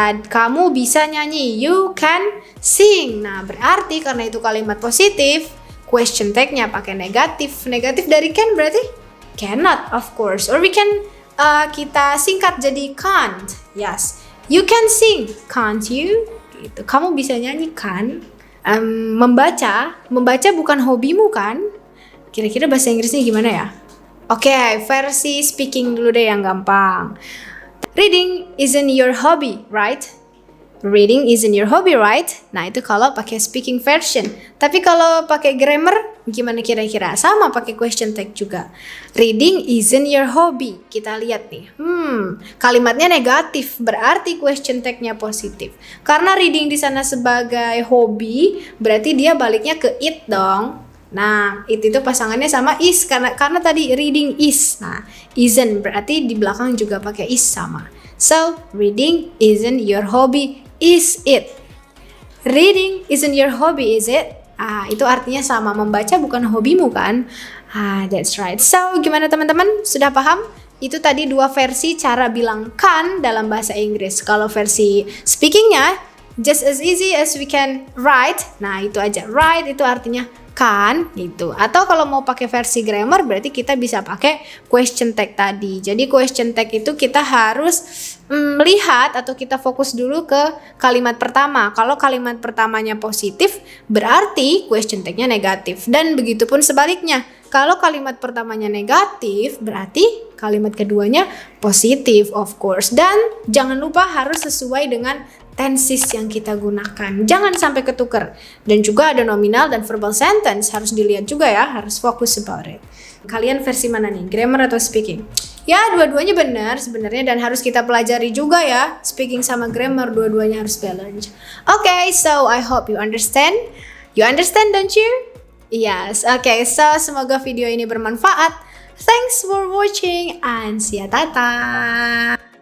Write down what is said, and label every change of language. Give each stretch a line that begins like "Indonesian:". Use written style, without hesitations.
Indonesian: Kamu bisa nyanyi,
English: you can sing.
Indonesian: Nah, berarti karena itu kalimat positif, question tag-nya pakai negatif. Negatif dari can berarti cannot,
English: of course. Or we can
Indonesian: kita singkat jadi can't.
English: Yes, you can sing, can't you?
Indonesian: Gitu. Kamu bisa nyanyi kan? Membaca bukan hobimu kan? Kira-kira bahasa Inggrisnya gimana ya? Oke, versi speaking dulu deh yang gampang.
English: Reading isn't your hobby, right? Reading isn't your hobby, right?
Indonesian: Nah, itu kalau pakai speaking version. Tapi kalau pakai grammar, gimana kira-kira? Sama pakai question tag juga.
English: Reading isn't your hobby.
Indonesian: Kita lihat nih. Kalimatnya negatif, berarti question tag-nya positif. Karena reading di sana sebagai hobi, berarti dia baliknya ke it dong. Nah, itu pasangannya sama is karena tadi reading is. Nah, isn't berarti di belakang juga pakai is sama.
English: So, reading isn't your hobby, is it? Reading isn't your hobby, is it?
Indonesian: Itu artinya sama, membaca bukan hobimu kan?
English: That's right.
Indonesian: So, gimana teman-teman? Sudah paham? Itu tadi 2 versi cara bilang kan dalam bahasa Inggris. Kalau versi speakingnya,
English: just as easy as we can write.
Indonesian: Nah, itu aja. Write itu artinya kan gitu. Atau kalau mau pakai versi grammar berarti kita bisa pakai question tag tadi. Jadi question tag itu kita harus melihat atau kita fokus dulu ke kalimat pertama. Kalau kalimat pertamanya positif berarti question tagnya negatif. Dan begitu pun sebaliknya. Kalau kalimat pertamanya negatif berarti kalimat keduanya positif
English: of course.
Indonesian: Dan jangan lupa harus sesuai dengan tenses yang kita gunakan. Jangan sampai ketukar. Dan juga ada nominal dan verbal sentence. Harus dilihat juga ya. Harus fokus
English: about it.
Indonesian: Kalian versi mana nih? Grammar atau speaking? Ya, dua-duanya benar sebenarnya. Dan harus kita pelajari juga ya. Speaking sama grammar, dua-duanya harus balance.
English: Okay, so I hope you understand. You understand, don't you? Yes. Okay, so
Indonesian: semoga video ini bermanfaat.
English: Thanks for watching and see ya, tata.